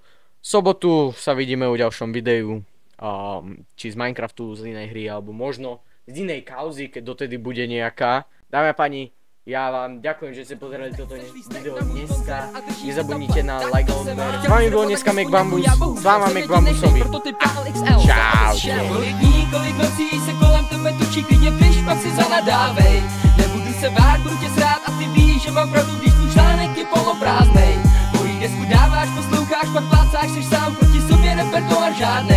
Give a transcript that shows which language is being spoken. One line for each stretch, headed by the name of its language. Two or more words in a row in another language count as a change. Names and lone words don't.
Slovak: V sobotu sa vidíme u ďalšom videu, či z Minecraftu, z inej hry, alebo možno z inej kauzy, keď dotedy bude nejaká. Dámy a páni, ja vám ďakujem, že ste pozerali toto video dneska. Nezabudnite na like a odber. S vami bol dneska MacBambus, s váma MacBambusovi. Čau.
Czech: Kolik nocí se kolem tebe točí, klidně piš, pak si zanadávej. Nebudu se bát, budu tě srát a ty víš, že mám pravdu, když tvůj článek je poloprázdnej. Mojí desku dáváš, posloucháš, pak plácáš, seš sám proti sobě, repertoár žádnej.